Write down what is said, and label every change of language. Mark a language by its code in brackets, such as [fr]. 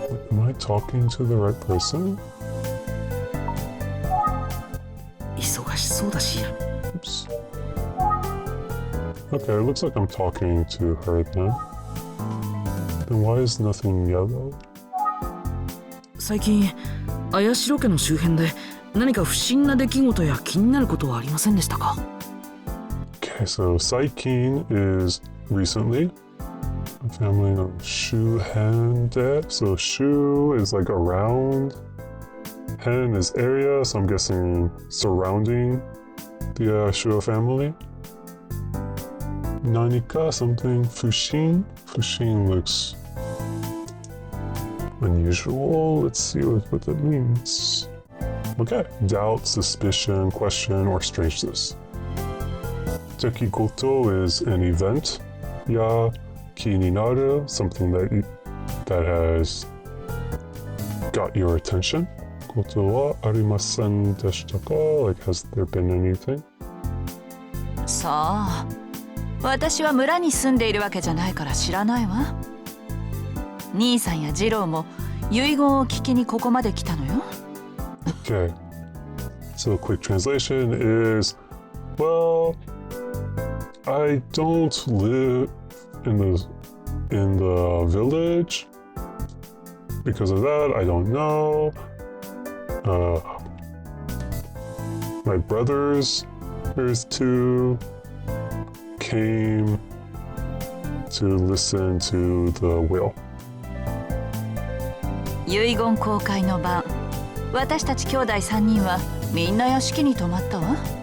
[en] Am I talking to the right person? [ja] 忙しそうだし。 [en] Oops. Okay, it looks like I'm talking to her then. Then why is nothing yellow? [ja] 最近綾代家の周辺で何か不審な出来事や気になることはありませんでしたか？ [en] Okay, so Saikin is recently a family of Shuhande. So Shu is like around, Hen is area, so I'm guessing surrounding the Shu family. Nanika, something Fushin. Fushin looks unusual. Let's see what that means. Okay, doubt, suspicion, question, or strangeness. Tekikoto is an event. [ja] Ya ki ni naru, [en] something that has got your attention. [ja] Koto wa arimasen deshita ka? [en] Like, has there been anything? [ja] さあ、私は村に住んでいるわけじゃないから知らないわ。兄さんや次郎も遺言を聞きにここまで来たのよ。 [en] Okay, so quick translation is, well, I don't live in the village. Because of that, I don't know. My brothers, there's two, came to listen to the will. [ja] 遺言公開の晩、私たち兄弟3人はみんな屋敷に泊まったわ。